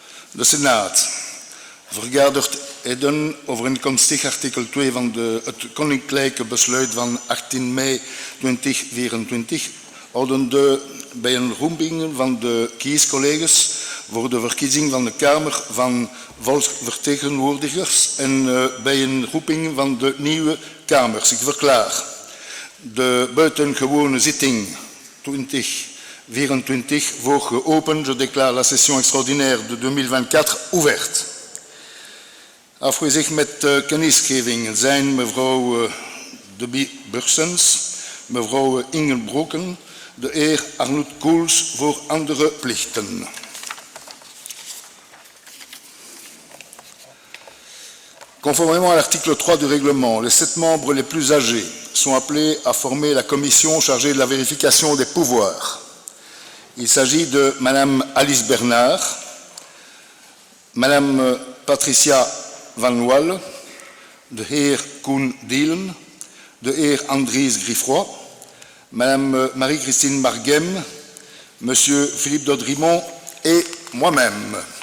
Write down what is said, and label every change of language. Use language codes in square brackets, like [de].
[nl] De Senaat vergadert heden over inkomstig artikel 2 van het Koninklijke Besluit van 18 mei 2024, houdende bij een roeping van de kiescolleges voor de verkiezing van de Kamer van Volksvertegenwoordigers en bij een roeping van de nieuwe Kamers. Ik verklaar de buitengewone zitting 2024 voor geopend. [fr] Je déclare la session extraordinaire de 2024 ouverte. [nl] Afwezig met kennisgeving zijn mevrouw Debbie Bursens, mevrouw Inge Broeken, de heer Arnoud Koels voor andere plichten. [fr] Conformément à l'article 3 du règlement, les 7 membres les plus âgés sont appelés à former la commission chargée de la vérification des pouvoirs. Il s'agit de Madame Alice Bernard, Madame Patricia Van Wal, de heer Koen Dielen, de heer Andries Griffroy, Madame Marie-Christine Marghem, Monsieur Philippe Dodrimont et moi-même.